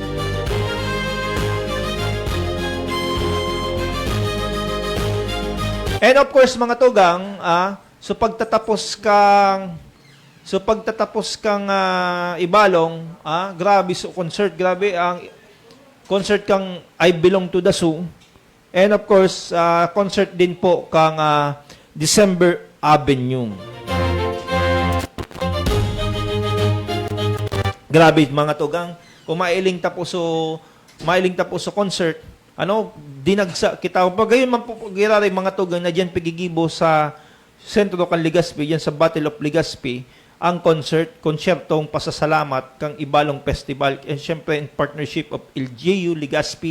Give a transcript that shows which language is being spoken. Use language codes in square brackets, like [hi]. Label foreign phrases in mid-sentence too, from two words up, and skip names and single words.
[en] And of course, [bik] mga tugang, so pagtatapos kang Ibalong, grabe, so concert, grabe, ang concert kang I Belong to the Zoo. [en] And of course, [bik] concert din po kang December Avenue. Grabe mga tugang, kung mailing tapo so concert, dinagsa kita. Pag gayon man po giraray mga tugang na diyan pigigibo sa Sentro kan Legazpi, diyan sa Battle of Legazpi, ang konsertong pasasalamat kang Ibalong Festival, and syempre [en] in partnership of [bik] LGU Legazpi.